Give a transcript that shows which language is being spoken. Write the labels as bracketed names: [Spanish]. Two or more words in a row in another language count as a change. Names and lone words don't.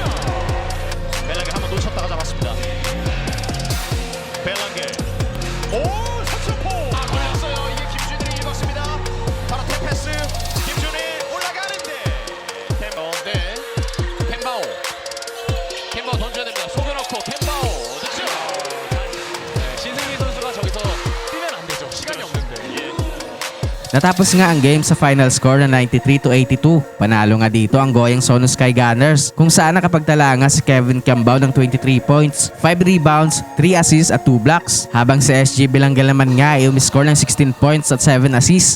[Korean] 벨랑게 한번 놓쳤다가 잡았습니다. 벨랑게 오 석점포 아 걸렸어요. 이게 김준일이 읽었습니다. 바로 태패스 김준일 올라가는데 캔바우 네 캔바우 캔바우 던져야 됩니다. 속여놓고 캔바우 득점. 신승민 선수가 저기서 뛰면 안 되죠. 시간이 없는데. [Filipino] Natapos nga ang game sa [English] final score [Filipino] na 93-82. Panalo nga dito ang Goyang Sono Sky Gunners kung saan nakapagtala nga si Kevin Cambao ng 23 points, 5 rebounds, 3 assists at 2 blocks. Habang si SG Bilanggel naman nga ay umiscore ng 16 points at 7 assists.